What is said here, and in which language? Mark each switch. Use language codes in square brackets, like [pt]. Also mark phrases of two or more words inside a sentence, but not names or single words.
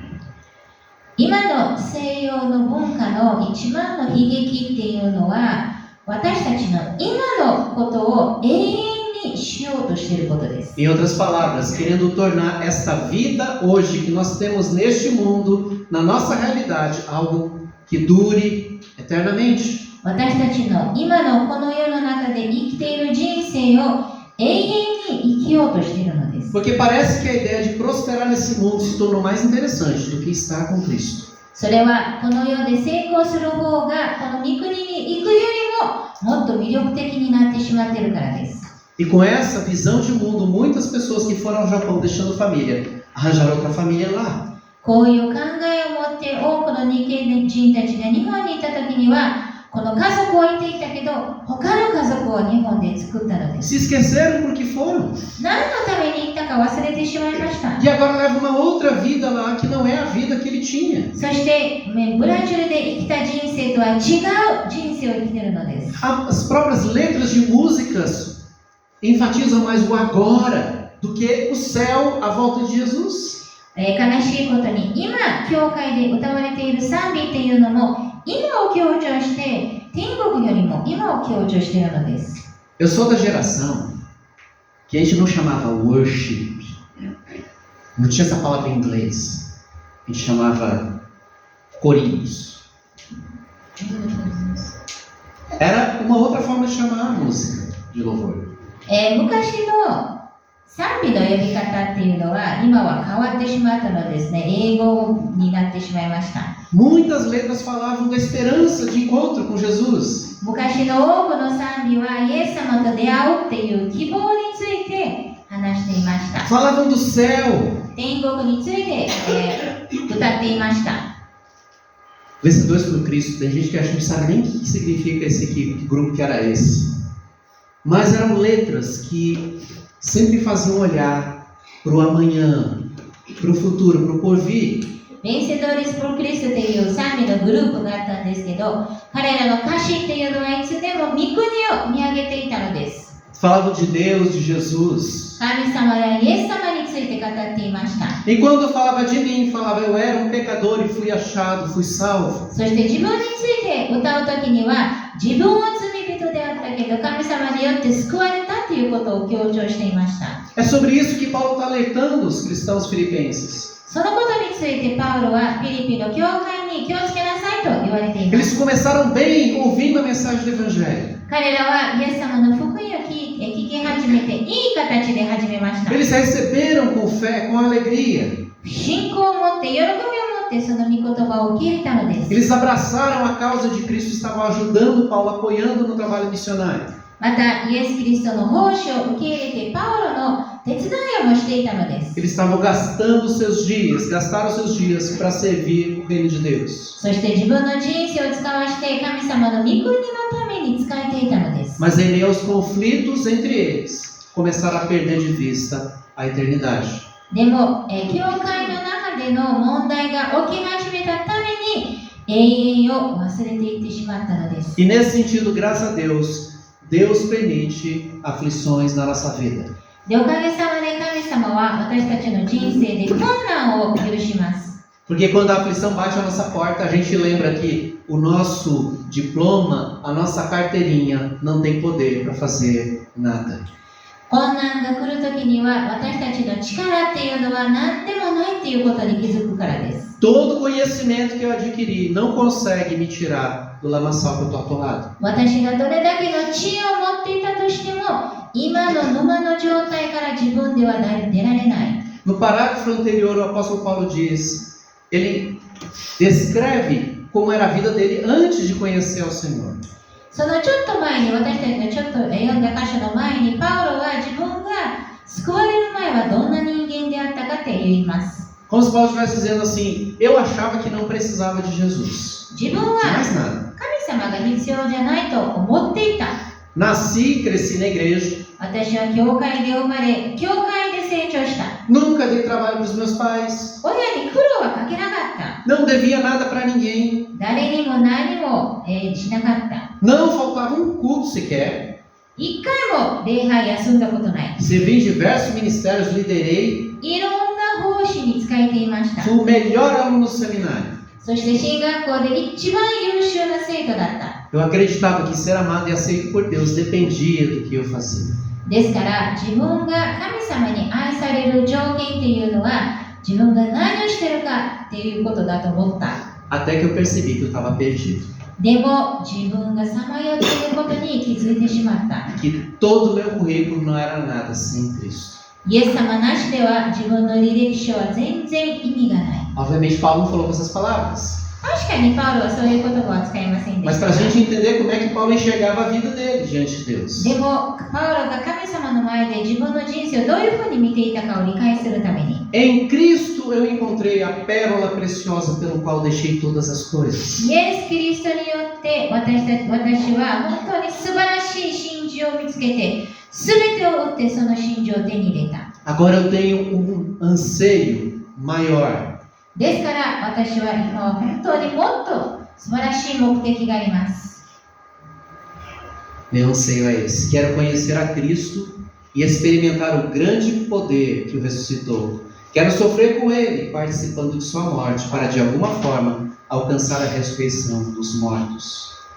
[ja] 今の西洋の文化の一番の悲劇っていうのは、私たちの今のことを永遠にしようとしていることです。 [pt] Em outras palavras, querendo tornar esta vida hoje que nós temos neste mundo, na nossa realidade, algo que dure eternamente. [ja] 私たちの今のこの世の中で生きている人生を永遠に生きようとしているのです。 [pt] Porque parece que a ideia de prosperar nesse mundo se tornou mais interessante do que estar com Cristo. [ja] それはこの世で成功する方がこの御国に行くよりももっと魅力的になってしまっているからです。 [pt] E com essa visão de mundo, muitas pessoas que foram ao Japão deixando família, arranjaram outra família lá. [ja] こういう考えを持って多くの日系人たちが日本に行った時には、この家族を置いていたけど、他の家族を日本で作ったのです。 [pt] Se esqueceram porque foram. [ja] 何のために行ったか忘れてしまいました。 [pt] E agora leva uma outra vida lá que não é a vida que ele tinha. [ja] そしてブラジルで生きた人生とは違う人生を生きているのです。 [pt] As próprias letras de músicas enfatizam mais o agora do que o céu à volta de Jesus. [ja] 悲しいことに今教会で歌われている賛美っていうのも今を強調して天国よりも今を強調しているのです。 [pt] Eu sou da geração que a gente não chamava worship, não tinha essa palavra em inglês, a gente chamava corinhos. Era uma outra forma de chamar a música de louvor. [ja] 昔の賛美の呼び方っていうのは今は変わってしまったのですね。英語になってしまいました。 [pt] Muitas letras falavam da esperança de encontro com Jesus. [ja] 昔の多くの賛美はイエス様と出会うっていう希望について話していました。 [pt] Falavam do céu. [ja] 天国について、歌っていました。 [pt] Vencedores por Cristo, tem gente que acha que não sabe nem o que significa esse aqui, que grupo que era esse. Mas eram letras que sempre faziam olhar para o amanhã, para o futuro, para o porvir. [ja] ベンセドリス・プロクリストという賛美のグループがあったんですけど、彼らの歌詞っていうのはいつでも御国を見上げていたのです。 [pt] Falavam de Deus, de Jesus. [ja] 神様やイエス様について語っていました。 [pt] E quando falava de mim, falava eu era um pecador e fui achado, fui salvo. [ja] そして自分について歌うときには、自分は罪人であったけど神様によって救われたということを強調していました。 [pt] É sobre isso que Paulo está alertando os cristãos filipenses. [ja] そのことについてパウロはフィリピの教会に気をつけなさいと言われていま [pt] Eles [ja] す。 [pt] começaram bem ouvindo a mensagem do Evangelho. [ja] 彼らはイエス様の福音を聞き始めていい形で始めました。 [pt] Eles receberam com fé, com alegria. [ja] 信仰を持って喜びを持っってその御言葉を受け入れたのです。 [pt] Eles abraçaram a causa de Cristo e estavam ajudando Paulo, apoiando no trabalho missionário. [ja] またイエス・キリストの奉仕を受け入れてパウロの手伝いをもしていたのです。 [pt] Eles estavam gastando seus dias, gastaram seus dias para servir o reino de Deus. [ja] そして自分の人生を使わして神様の御国のために使えていたのです。 [pt] Mas em meio aos conflitos entre eles, começaram a perder de vista a eternidade. [ja] でも、教会の中での問題が起き始めたために永遠を忘れていってしまったのです。 [pt] E nesse sentido, graças a Deus, Deus permite aflições na nossa vida. [ja] で、おかげさまで神様は私たちの人生で困難を許します。 [pt] Porque quando a aflição bate a nossa porta, a gente lembra que o nosso diploma, a nossa carteirinha, não tem poder para fazer nada. [ja] 困難が来るときには私たちの力っていうのは何でもないっていうことに気づくからです。 [pt] Todo conhecimento que eu adquiri não consegue me tirar do lamaçal que eu estou atolado. [ja] 私がどれだけの知恵を持っていたとしても今の沼の状態から自分では出られない。 [pt] No parágrafo anterior, o apóstolo Paulo diz, ele descreve como era a vida dele antes de conhecer ao Senhor. [ja] そのちょっと前に私たちがちょっと読んだ箇所の前にパウロは自分が救われる前はどんな人間であったかって言います。 [pt] Como se Paulo estivesse dizendo assim, eu achava que não precisava de Jesus. [ja] 自分は [pt] Mais nada. [ja] 神様が必要じゃないと思っていた。 [pt] Nasci e cresci na igreja. [ja] 私は教会で生まれ、教会で成長した。 [pt] Nunca dei trabalho para os meus pais. [ja] 親に苦労はかけなかった。 [pt] Não devia nada para ninguém. [ja] 誰にも何も、しなかった。 [pt] Não faltava um culto sequer. [ja] 一回も礼拝休んだことない。 [pt] Servi em diversos ministérios, liderei. [ja] いろんな奉仕に仕えていました。 [pt] Fui o melhor aluno do seminário. [ja] そして進学校で一番優秀な生徒だった。 [pt] Eu acreditava que ser amado e aceito por Deus dependia do que eu fazia. [ja] ですから自分が神様に愛される条件っていうのは自分が何をしてるかっていうことだと思った。 [pt] Até que eu percebi que eu estava perdido. [ja] でも自分がさまよっていることに気づいてしまった。 [pt] Que todo o meu currículo não era nada sem Cristo. [ja] イエス様なしでは自分の履歴書は全然意味がない。 [pt] Obviamente, Paulo não falou com essas palavras. [ja] 確かにパウロはそういう言葉は使いませんで [pt] Mas [ja] し [pt] para a [ja] た。 [pt] gente entender como é que Paulo enxergava a vida dele diante de Deus. [ja] でもパウロが神様の前で自分の人生をどういうふうに見ていたかを理解するために [pt] Em Cristo eu encontrei a pérola preciosa pelo qual deixei todas as coisas. [ja] イエス・キリストによって私は本当に素晴らしい真珠を見つけて全てを追ってその真珠を手に入れた。 [pt] Agora eu tenho anseio maior. [ja] ですから私は今は本当にもっと素晴らしい目的があります。 [pt] Meu anseio é esse. Quero conhecer a Cristo e experimentar o grande poder que o ressuscitou. Quero sofrer com Ele, participando de sua morte, para de alguma forma alcançar a ressurreição dos mortos.